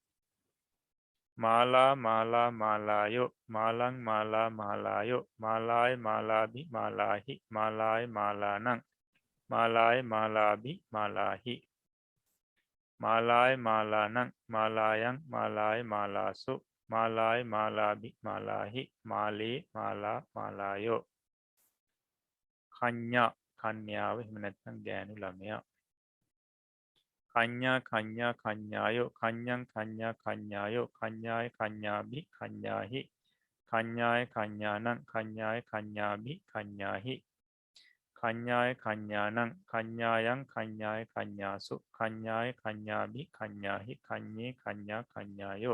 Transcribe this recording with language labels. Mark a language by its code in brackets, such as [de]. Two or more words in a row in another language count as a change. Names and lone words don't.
[pi] මාලා මාලා මාලායෝ මාලං මාලා මාලායෝ මාලාය මාලාබි මාලාහි මාලාය මාලානං මාලාය මාලාබි මාලාහි මාලාය මාලානං මාලායන් මාලාය මාලාසු මාලාය මාලාබි මාලාහි මාලේ මාලා මාලායෝ. [si] කඤ්ඤා කන්‍යාව. එහෙම නැත්නම් ගෑනු ළමයා. [pi] කඤ්ඤා කඤ්ඤා කඤ්ඤායෝ කඤ්ඤං කඤ්ඤා කඤ්ඤායෝ කඤ්ඤාය කඤ්ඤාබි කඤ්ඤාහි කඤ්ඤාය කඤ්ඤානං කඤ්ඤාය කඤ්ඤාබි කඤ්ඤාහි කඤ්ඤාය කඤ්ඤානං කඤ්ඤායන් කඤ්ඤාය කඤ්ඤාසු කඤ්ඤාය කඤ්ඤාබි කඤ්ඤාහි කඤ්ඤේ කඤ්ඤා කඤ්ඤායෝ.